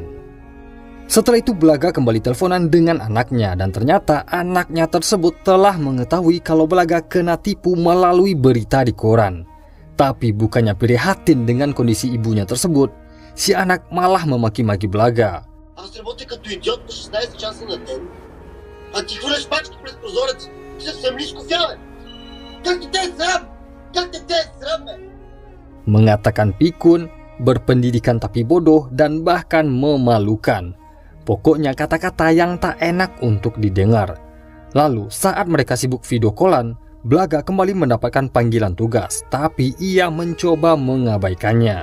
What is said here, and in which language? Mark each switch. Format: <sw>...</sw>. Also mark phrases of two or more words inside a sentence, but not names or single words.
<id>Setelah itu Blaga kembali teleponan dengan anaknya dan ternyata anaknya tersebut telah mengetahui kalau Blaga kena tipu melalui berita di koran. Tapi bukannya prihatin dengan kondisi ibunya tersebut, si anak malah memaki-maki Blaga.</id> <bg>Аз работя като идиот по 16 часа на ден, а ти хвърляш пачки през прозорец. Ти съвсем ниско фяве. Как те е срам? Как те е срам, бе?</bg> <id>Mengatakan pikun, berpendidikan tapi bodoh, dan bahkan memalukan. Pokoknya kata-kata yang tak enak untuk didengar. Lalu saat mereka sibuk video callan, Blaga kembali mendapatkan panggilan tugas, tapi ia mencoba mengabaikannya.</id>